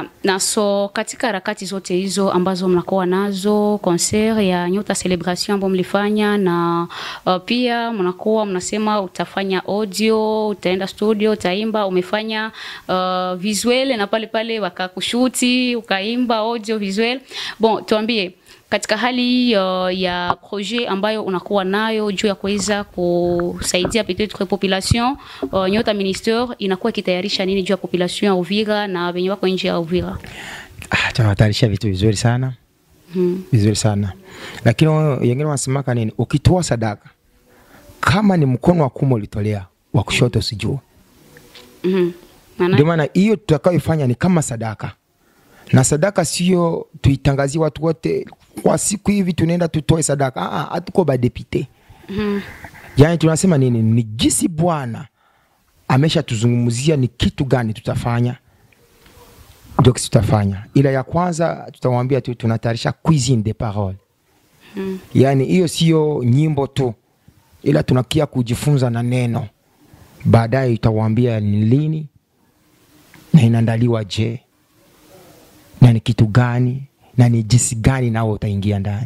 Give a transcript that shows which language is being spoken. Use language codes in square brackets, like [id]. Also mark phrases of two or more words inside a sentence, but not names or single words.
[sw] Na so katika harakati zote hizo ambazo mnakuwa nazo, concert ya Nyota Celebration ambayo mlifanya na pia mnakuwa mnasema utafanya audio, utaenda studio, utaimba, umefanya visual na pale wakakushuti, ukaimba [en] audio visual. [sw] Bon, tuambie katika hali ya projet ambayo unakuwa nayo juu ya kuweza kusaidia [fr] peut-être population, [sw] Nyota Minister inakuwa kitayarisha nini juu ya population ya Uvira na wenye wako nje ya Uvira? Tunatayarisha vitu vizuri sana. Vizuri sana. Lakini wengine wanasema nini? Ukitoa sadaka kama ni mkono wa kuume ulitolea, wa kushoto usijue. Ndio maana hiyo tutakayofanya ni kama sadaka. Na sadaka sio tuitangazie watu wote kwa siku hivi tunaenda tutoe sadaka. Hatuko ba député. Yaani tunasema nini? Ni jinsi Bwana amesha tuzungumzia ni kitu gani tutafanya. Ndio tutafanya. Ila ya kwanza tutawaambia tu tunatayarisha [fr] cuisine des paroles. [sw] Yaani hiyo sio nyimbo tu. Ila tunakia kujifunza na neno. Baadaye tutawaambia ni lini na inaandaliwa je, na ni kitu gani, na ni jinsi gani nao utaingia ndani.